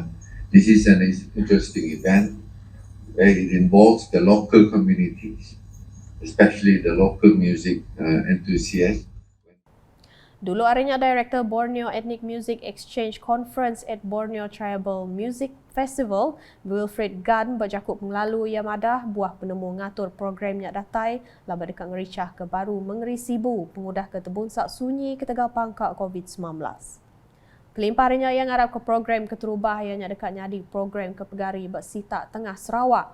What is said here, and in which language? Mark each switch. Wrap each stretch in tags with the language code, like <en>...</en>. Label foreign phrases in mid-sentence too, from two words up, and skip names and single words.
<en>This is an interesting event where it involves the local communities, especially the local music enthusiasts.</en> <iba>Dulu harinya Director Borneo Ethnic Music Exchange Conference at Borneo Tribal Music Festival, Wilfred Gunn berjakut melalui yang madah buah penemu ngatur programnya datai laba dekat ngericah ke baru mengeri Sibu pengudah ke tebun sak sunyi ketegal pangkak COVID-19. Kelimpah harinya yang harap ke program keterubah yang dekat nyadi program ke pegari bersita tengah Sarawak.</iba>